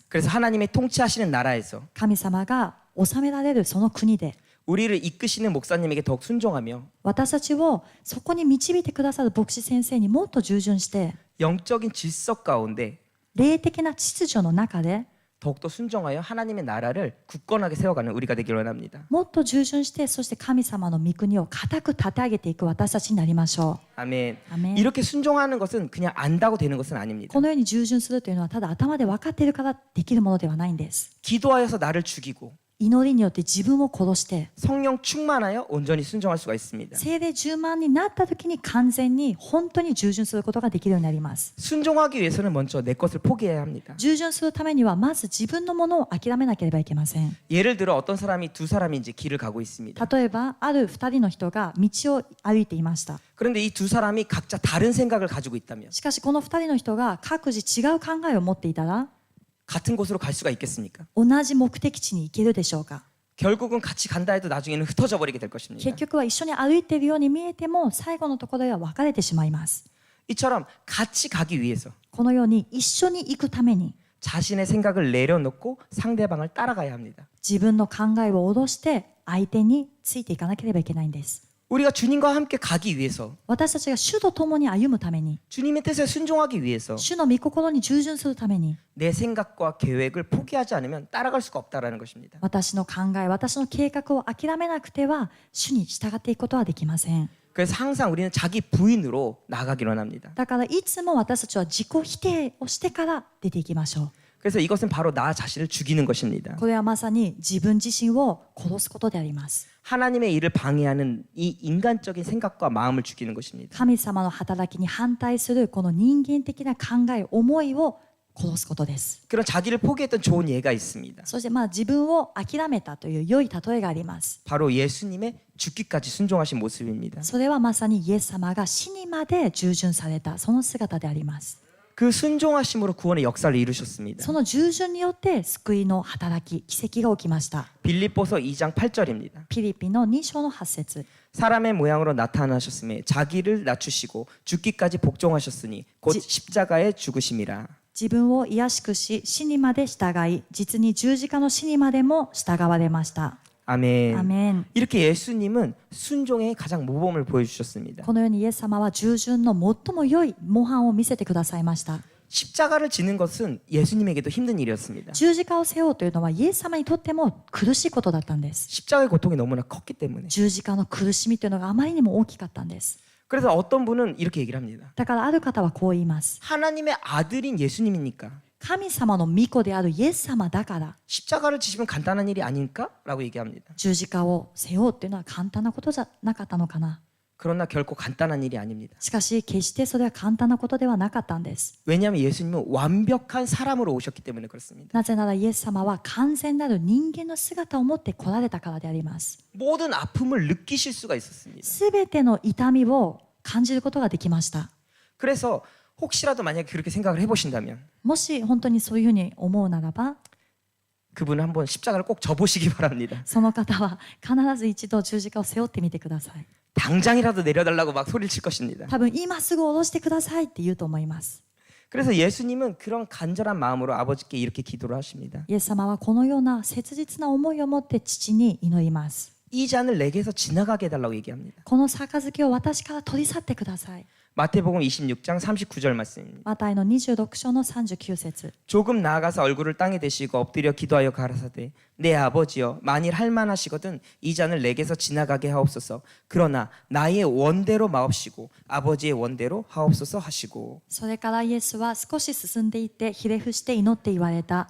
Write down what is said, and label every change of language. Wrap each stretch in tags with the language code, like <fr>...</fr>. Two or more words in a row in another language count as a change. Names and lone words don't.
<ko>그래서 하나님의 통치하시는 나라에서</ko> <ja>神様が治められるその国で</ja> <ko>우리를 이끄시는 목사님에게 더욱 순종하며</ko> <ja>私たちをそこに導いてくださる牧師先生にもっと従順して、</ja> <ko>영적인 질서 가운데</ko> <ja>霊的な秩序の中で</ja> <ko>더욱더 순종하여 하나님의 나라를 굳건하게 세워가는 우리가 되기를 원합니다.</ko> <ja>もっと従順して、そして神様の御国を固く立て上げていく私たちになりましょ</ja> <ko>아멘.</ko> <ja>う。アメン。</ja> <ko>이렇게 순종하는 것은 그냥 안다고 되는 것은 아닙니다.</ko> <ja>このように従順するというのはただ頭で分かっているからできるものではないんです。</ja> <ko>기도하여서 나를 죽이고</ko> <ja>祈りによって自分を殺して</ja> <ko>성령 충만하여 온전히 순종할 수가 있습니다.</ko> <ja>聖霊充満になった時に完全に本当に従順することができるようになります。</ja> <ko>순종하기 위해서는 먼저 내 것을 포기해야 합니다.</ko> <ja>従順するためにはまず自分のものを諦めなければいけません。</ja> <ko>예를 들어 어떤 사람이 두 사람인지 길을 가고 있습니다.</ko> <ja>例えばある2人の人が道を歩いていました。</ja> <ko>그런데 이 두 사람이 각자 다른 생각을 가지고 있다면</ko> <ja>しかしこの2人の人が各自違う考えを持っていたら</ja> <ko>같은 곳으로 갈 수가 있겠습니까?</ko> <ja>同じ目的地に行けるでしょうか。</ja> <ko>결국은 같이 간다 해도 나중에는 흩어져 버리게 될 것입니다.</ko> <ja>結局は一緒に歩いているように見えても最後のところでは分かれてしまいます。</ja> <ko>이처럼 같이 가기 위해서</ko> <ja>このように一緒に行くために</ja> <ko>자신의 생각을 내려놓고 상대방을 따라가야 합니다.</ko> <ja>自分の考えを下ろして相手についていかなければいけないんです。</ja> <ko>우리가 주님과 함께 가기 위해서</ko> <ja>私たちが主と共に歩むために</ja> <ko>주님의 뜻에 순종하기 위해서</ko> <ja>主の御心に従順するために</ja> <ko>내 생각과 계획을 포기하지 않으면 따라갈 수가 없다라는 것입니다.</ko> <ja>私の考え、私の計画を諦めなくては主に従っていくことはできません。</ja> <ko>그래서 항상 우리는 자기 부인으로 나가기로 합니다.</ko> <ja>だからいつも私たちは自己否定をしてから出ていきましょう。</ja> <ko>그래서 이것은 바로 나 자신을 죽이는 것입니다.</ko> <ja>これはまさに自分自身を殺すことであります。</ja> <ko>하나님의 일을 방해하는 이 인간적인 생각과 마음을 죽이는 것입니다.</ko> <ja>神様の働きに反対するこの人間的な考え、思いを殺すことです。</ja> <ko>그런 자기를 포기했던 좋은 예가 있습니다.</ko> <ja>そして自分を諦めたという良い例えがあります。</ja> <ko>바로 예수님의 죽기까지 순종하신 모습입니다.</ko> <ja>それはまさにイエス様が死にまで従順されたその姿であります。</ja> <ko>그 순종하심으로 구원의 역사를 이루셨습니다.</ko> <ja>その従順によって救いの働き、奇跡が起きました。</ja> <ko>빌립보서 2장 8절입니다.</ko> <ja>ピリピの2章の8節</ja> <ko>사람의 모양으로 나타나셨음에 자기를 낮추시고 죽기까지 복종하셨으니 곧 십자가에 죽으심이라.</ko> <ja>自分を卑しくし、死にまで従い、実に十字架の死にまでも従われました。</ja> <ko>아멘.</ko> <ja>アメン。</ja> <ko>이렇게 예수님은 순종의 가장 모범을 보여주셨습니다.</ko> <ja>このようにイエス様は従順の最も良い模範を見せてくださいました。</ja> <ko>십자가를 지는 것은 예수님에게도 힘든 일이었습니다.</ko> <ja>十字架を背負うというのはイエス様にとっても苦しいことだったんです。</ja> <ko>십자가의 고통이 너무나 컸기 때문에.</ko> <ja>十字架の苦しみというのがあまりにも大きかったんです。</ja> <ko>그래서 어떤 분은 이렇게 얘기를 합니다.</ko> <ja>だからある方はこう言います。</ja> <ko>하나님의 아들인 예수님이니까</ko> <ja>神様の御子であるイエス様だから</ja> <ko>십자가를 지시면 간단한 일이 아닐까? 라고 얘기합니다.</ko> <ja>十字架を背負うっていうのは簡単なことじゃなかったのかな。</ja> <ko>그러나 결코 간단한 일이 아닙니다.</ko> <ja>しかし決してそれは簡単なことではなかったんです。</ja> <ko>왜냐하면 예수님은 완벽한 사람으로 오셨기 때문에 그렇습니다.</ko> <ja>なぜならイエス様は完全なる人間の姿を持って来られたからであります。</ja> <ko>모든 아픔을 느끼실 수가 있었습니다.</ko> <ja>すべての痛みを感じることができました。</ja> <ko>그래서 혹시라도 만약에 그렇게 생각을 해보신다면</ko> <ja>もし本当にそういうふうに思うならば</ja> <ko>그분은 한번 십자가를 꼭 져보시기 바랍니다.</ko> <ja>その方は必ず一度十字架を背負ってみてください。</ja> <ko>당장이라도 내려달라고 막 소리를 칠 것입니다.</ko> <ja>多分今すぐ下ろしてくださいって言うと思います。</ja> <ko>그래서 예수님은 그런 간절한 마음으로 아버지께 이렇게 기도를 하십니다.</ko> <ja>イエス様はこのような切実な思いを持って父に祈ります。</ja> <ko>이 잔을 내게서 지나가게 해달라고 얘기합니다.</ko> <ja>この杯を私から取り去ってください。</ja> <ko>마태복음 26장 39절 말씀입니다.</ko> <ja>マタイの26章の39節</ja> <ko>조금 나아가서 얼굴을 땅에 대시고 엎드려 기도하여 가라사대 내 아버지여 만일 할만하시거든 이 잔을 내게서 지나가게 하옵소서 그러나 나의 원대로 마옵시고 아버지의 원대로 하옵소서 하시고</ko> <ja>それからイエスは少し進んでいってひれ伏して祈って言われた。</ja>